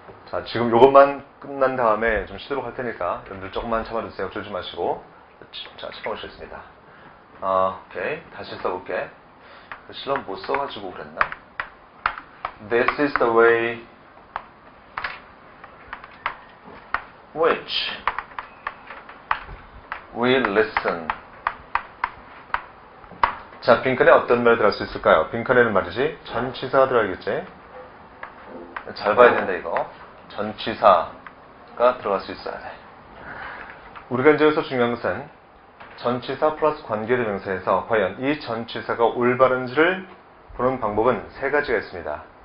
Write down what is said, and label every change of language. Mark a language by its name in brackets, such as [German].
[Korean] 자, 지금 이것만 끝난 다음에 좀 쉬도록 할 테니까 여러분들 조금만 참아주세요. 졸지 마시고. 자, 집중하시겠습니다. 오케이. 다시 써볼게. 실험 못 써가지고 그랬나? [English] This is the way which we listen. [Korean] 자, 빈칸에 어떤 말이 들어갈 수 있을까요? 빈칸에는 말이지 전치사가 들어가겠지? 잘 봐야 된다 이거. 전치사가 들어갈 수 있어야 돼. 우리가 이제 여기서 중요한 것은 전치사 플러스 관계대명사에서 과연 이 전치사가 올바른지를 보는 방법은 세 가지가 있습니다.